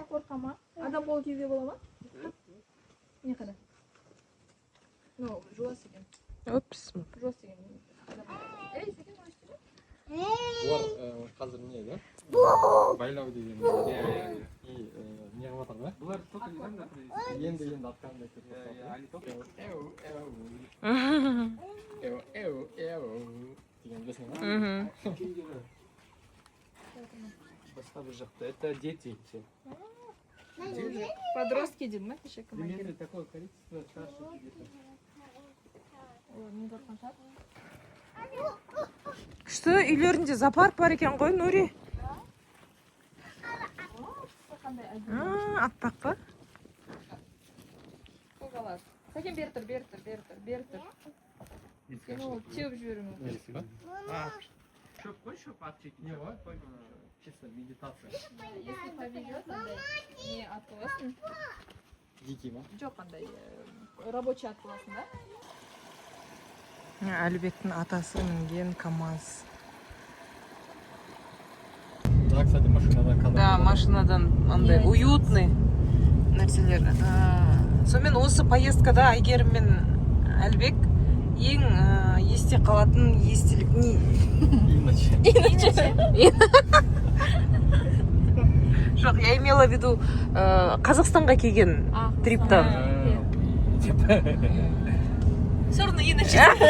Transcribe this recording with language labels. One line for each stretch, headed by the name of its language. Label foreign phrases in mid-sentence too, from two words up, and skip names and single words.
Kazakh: Қорқа ма? Адам қолы кеуге бола ма? Не қада? Ну, жуас екен. опс Жуас деген. Ей, Сәкен ой істеме. Бұлар қазір не да? Байлау деген. И не қылып жатыр ғой?
Russian: Бұлар только недавно привезли.
Kazakh: Енді атқандай кетіп жатыр.
Russian: Они только
Kazakh: Деген білесің ба? басқа бір жақта.
Russian: Это дети все.
Kazakh: Подростки дейді ма? Кеше кім
Russian: Примерно такое количество старших где-то.
Kazakh: не тартқан шығар? күшті үйлерінде зоопарк бар екен ғой нури Қандай әдемі. аппақ па Қоғалар. Сәкен бері тұр, бері тұр, бері тұр, бері тұр. Сен ол теуіп жіберуің мүмкін. Несі ба? Шөп қой, шөп ат жейтін. Не ғой?
Russian: Чисто медитация. Если повезет,
Kazakh: андай не ат боласың. Дикий ма? Жоқ андай рабочий ат боласың да? әлібектің атасы мінген КамАЗ
Russian: Да, кстати, машинадан кадр.
Kazakh: да машинадан андай уютный нәрселер сонымен осы поездкада Айгерім мен Әлібек ең есте қалатын естелік не
Russian: Иначе. жоқ я имела в виду
Kazakh: қазақстанға келген триптан
Russian: все равно иначе